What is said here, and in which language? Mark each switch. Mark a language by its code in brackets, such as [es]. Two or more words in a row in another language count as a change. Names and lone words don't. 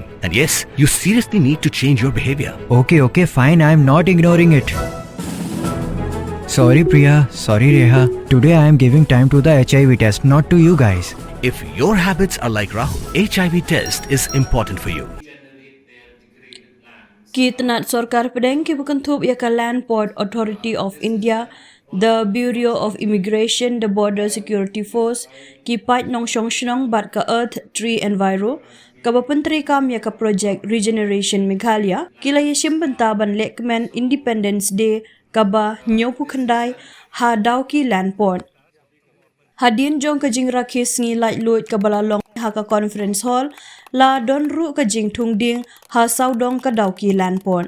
[en] And yes, you seriously need to change your behavior. Okay, fine. I'm not ignoring it. Sorry, Priya. Sorry, Reha. Today I am giving time to the HIV test, not to you guys. If your habits are like Rahul, HIV test is important for you. [kha] Ki tnat sorkar pdeng ki bukan thup ya ka Land Port Authority of India, the Bureau of Immigration, the Border Security Force, ki pat nong shong shnong bat ka Earth, Tree Enviro, ka bapentri kam ya ka Project Regeneration Meghalaya, kila ya shimbentaban lekmen Independence Day kaba nyopu khandai ha Dawki Land Port. Hadin jong ka jing rakhe sngi laitluid ka balalong ha ka [en] conference hall [kha] la donru ka jingthung dieng ha saudong ka Dawki Land Port.